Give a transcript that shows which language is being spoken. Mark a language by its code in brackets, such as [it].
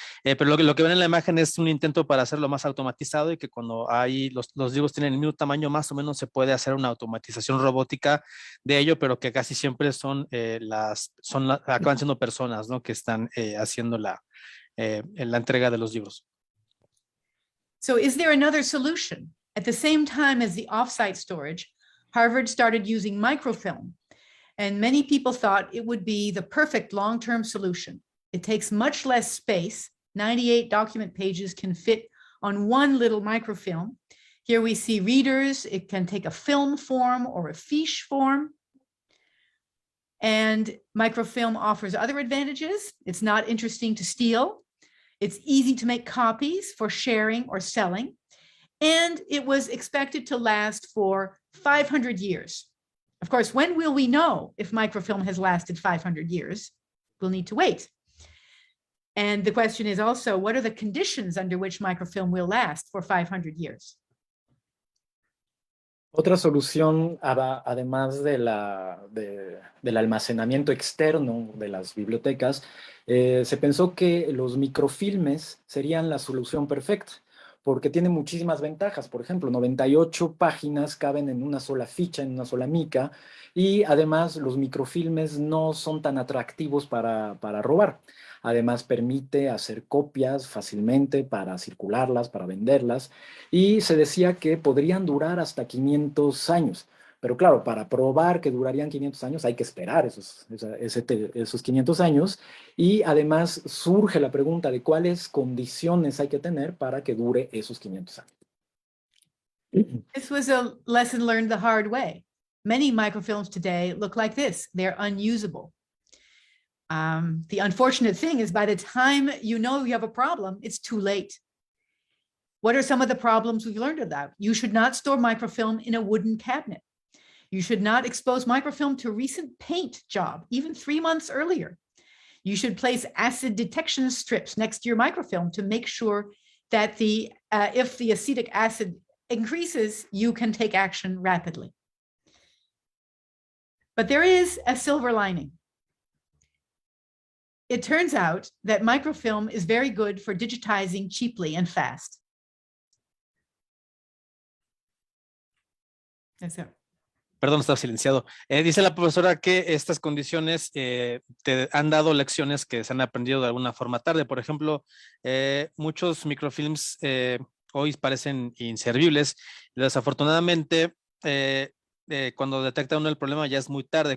[es] Pero lo que ven en la imagen es un intento para hacerlo más automatizado y que cuando los libros tienen el mismo tamaño, más o menos se puede hacer una automatización robótica de ello, pero que casi siempre acaban siendo personas, ¿no? Que están haciendo la entrega de los libros. [en] So is there another solution? At the same time as the offsite storage, Harvard started using microfilm, and many people thought it would be the perfect long-term solution. It takes much less space. 98 document pages can fit on one little microfilm. Here we see readers. It can take a film form or a fiche form. And microfilm offers other advantages. It's not interesting to steal. It's easy to make copies for sharing or selling. And it was expected to last for 500 years. Of course, when will we know if microfilm has lasted 500 years? We'll need to wait. And the question is also, what are the conditions under which microfilm will last for 500 years? Otra solución, además del almacenamiento externo de las bibliotecas, se pensó que los microfilmes serían la solución perfecta, porque tiene muchísimas ventajas. Por ejemplo, 98 páginas caben en una sola ficha, en una sola mica, y además los microfilmes no son tan atractivos para robar. Además, permite hacer copias fácilmente para circularlas, para venderlas, y se decía que podrían durar hasta 500 años. Pero claro, para probar que durarían 500 años hay que esperar esos 500 años, y además surge la pregunta de cuáles condiciones hay que tener para que dure esos 500 años. This was a lesson learned the hard way. Many microfilms today look like this. They're unusable. The unfortunate thing is by the time you know you have a problem, it's too late. What are some of the problems we've learned about? You should not store microfilm in a wooden cabinet. You should not expose microfilm to recent paint job, even 3 months earlier. You should place acid detection strips next to your microfilm to make sure that if the acetic acid increases, you can take action rapidly. But there is a silver lining. It turns out that microfilm is very good for digitizing cheaply and fast. That's it. [es] Perdón, estaba silenciado. Dice la profesora que estas condiciones te han dado lecciones que se han aprendido de alguna forma tarde. Por ejemplo, muchos microfilms hoy parecen inservibles. Desafortunadamente, cuando detecta uno el problema ya es muy tarde.